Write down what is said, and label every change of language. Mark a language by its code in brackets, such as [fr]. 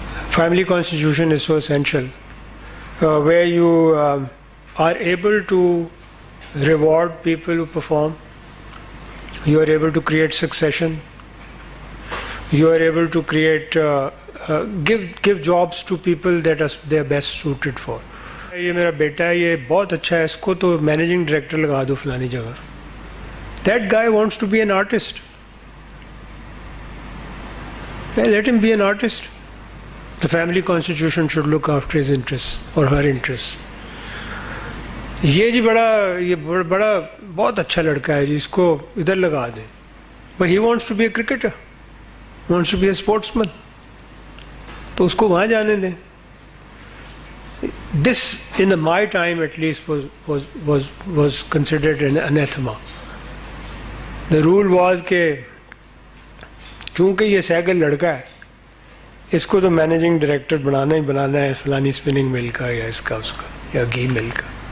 [en] Family constitution is so essential, where you are able to reward people who perform, you are able to create succession, you are able to create, give jobs to people that they are best suited for. [hi] ये मेरा बेटा है, ये बहुत अच्छा है, इसको तो मैनेजिंग डायरेक्टर लगा दो फलानी जगह. [en] That guy wants to be an artist. Let him be an artist. The family constitution should look after his interests or her interests. [hi] ये बड़ा बहुत अच्छा लड़का है जी, इसको इधर लगा दें. [en] But he wants to be a cricketer, wants to be a sportsman. [hi] तो उसको वहाँ जाने दें. [en] This, in my time at least, was considered an anathema. The rule was [hi] कि चूंकि ये सहगल लड़का है, इसको तो मैनेजिंग डायरेक्टर बनाना ही बनाना है फलानी स्पिनिंग मिल का या इसका उसका या घी मिल का.